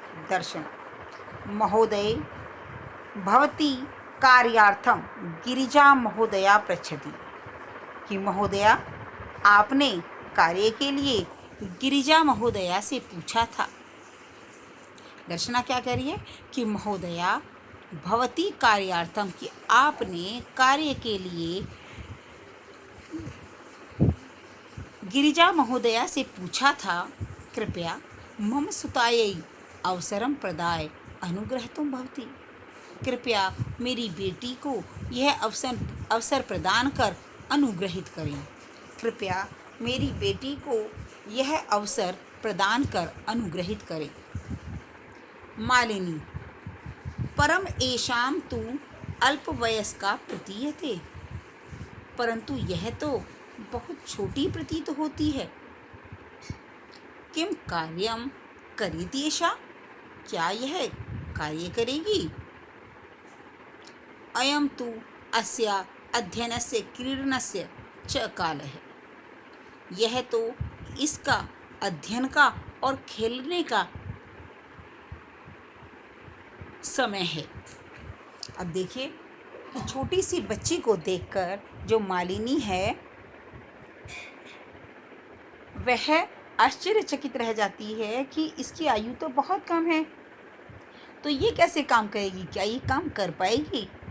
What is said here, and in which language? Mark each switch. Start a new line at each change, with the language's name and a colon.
Hindi: दर्शना,
Sanskrit: महोदय भवती कार्यार्थम गिरिजा महोदया पृच्छति,
Hindi: कि महोदया आपने कार्य के लिए गिरिजा महोदया से पूछा था। दर्शना क्या कह रही है कि
Sanskrit: महोदया भवती कार्यार्थम,
Hindi: कि आपने कार्य के लिए गिरिजा महोदया से पूछा था, कृपया
Sanskrit: मम सुतायै अवसरं प्रदाय अनुग्रहतुं भवति।
Hindi: कृपया मेरी बेटी को यह अवसर प्रदान कर अनुग्रहित करें। कृपया मेरी बेटी को यह अवसर प्रदान कर अनुग्रहित करें। मालिनी,
Sanskrit: परम एषां तु अल्पवयस्का प्रतीयते,
Hindi: परंतु यह तो बहुत छोटी प्रतीत होती है।
Sanskrit: किं कार्यं करिति एषा?
Hindi: क्या यह कार्य करेगी?
Sanskrit: अयं तु अस्या अध्ययनस्य क्रीडनस्य च कालः।
Hindi: यह तो इसका अध्ययन का और खेलने का समय है। अब देखिए कि छोटी सी बच्ची को देखकर जो मालिनी है वह आश्चर्यचकित रह जाती है कि इसकी आयु तो बहुत कम है, तो ये कैसे काम करेगी, क्या ये काम कर पाएगी?